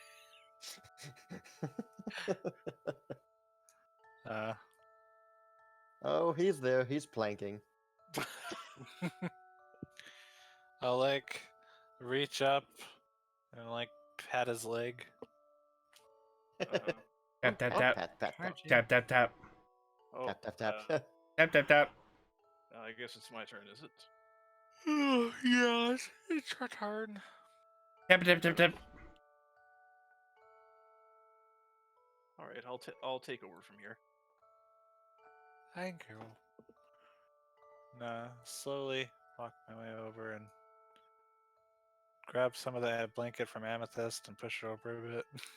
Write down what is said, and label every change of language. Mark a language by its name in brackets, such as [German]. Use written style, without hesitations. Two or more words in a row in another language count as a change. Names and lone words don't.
[English] Oh, he's there. He's planking. I'll like reach up and like pat his leg. Tap tap Oh, tap. pat, pat, pat, Tap tap tap. oh, tap, tap, tap. Tap tap tap. I guess it's my turn, is it? Yes, it's your turn. Tap tap tap tap. All right, I'll take over from here. Thank you. Nah, slowly walk my way over and grab some of that blanket from Amethyst and push it over a bit.